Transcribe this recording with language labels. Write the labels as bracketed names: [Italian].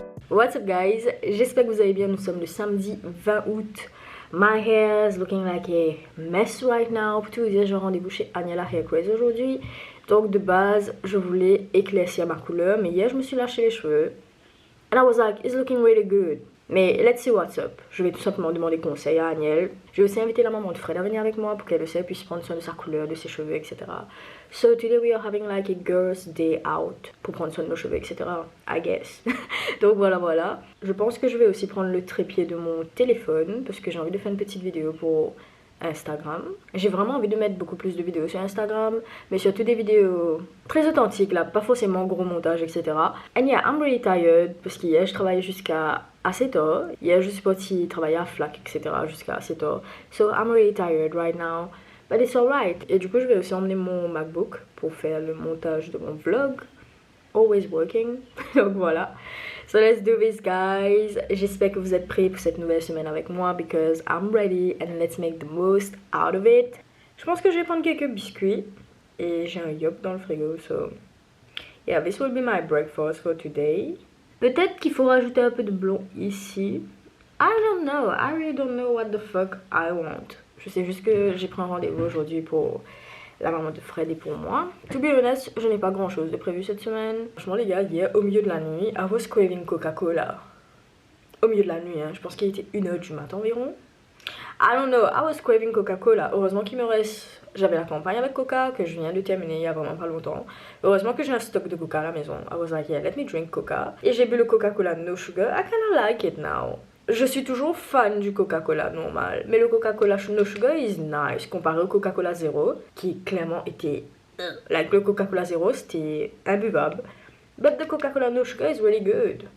[English] What's up guys, [French] j'espère que vous allez bien, nous sommes le samedi 20 août. [English] My hair is looking like a mess right now. [French] Pour tout vous dire, j'ai rendez-vous chez Agnella Hair Craze aujourd'hui. Donc de base, je voulais éclaircir ma couleur, mais hier je me suis lâché les cheveux. [English] And I was like, it's looking really good. [French] Mais [English] let's see what's up. [French] Je vais tout simplement demander conseil à Agnelle. J'ai aussi invité la maman de Fred à venir avec moi pour qu'elle aussi puisse prendre soin de sa couleur, de ses cheveux, etc. [English] So today we are having like a girls day out [French] pour prendre soin de nos cheveux, etc. [English] I guess. [French] Donc voilà. Je pense que je vais aussi prendre le trépied de mon téléphone parce que j'ai envie de faire une petite vidéo pour Instagram. J'ai vraiment envie de mettre beaucoup plus de vidéos sur Instagram, mais surtout des vidéos très authentiques là, pas forcément gros montage, etc. [English] And yeah, I'm really tired [French] parce qu'hier je travaillais jusqu'à assez tard. Hier je suis partie travailler à FLAC, etc. jusqu'à assez tard. [English] So I'm really tired right now, but it's alright. [French] Et du coup je vais aussi emmener mon MacBook pour faire le montage de mon vlog. [English] Always working. [French] Donc voilà. [English] So let's do this guys. [French] J'espère que vous êtes prêts pour cette nouvelle semaine avec moi [English] because I'm ready and let's make the most out of it. [French] Je pense que je vais prendre quelques biscuits et j'ai un yop dans le frigo. [English] So yeah, this will be my breakfast for today. [French] Peut-être qu'il faut rajouter un peu de blond ici. [English] I don't know. I really don't know what the fuck I want. [French] Je sais juste que j'ai pris un rendez-vous aujourd'hui pour la maman de Fred et pour moi. [English] To be honest, [French] je n'ai pas grand chose de prévu cette semaine. Franchement les gars, hier au milieu de la nuit, [English] I was craving Coca-Cola. [French] Au milieu de la nuit, hein. Je pense qu'il était 1h du matin environ. [English] I don't know, I was craving Coca-Cola. [French] Heureusement qu'il me reste... J'avais la campagne avec Coca que je viens de terminer il y a vraiment pas longtemps. Heureusement que j'ai un stock de Coca à la maison. [English] I was like, yeah, let me drink Coca. [French] Et j'ai bu le Coca-Cola no sugar. [English] I kinda like it now. [French] Je suis toujours fan du Coca-Cola normal, mais le Coca-Cola no sugar [English] is nice [French] comparé au Coca-Cola zéro qui clairement était... Like le Coca-Cola zéro c'était imbuvable. [English] But the Coca-Cola no sugar is really good.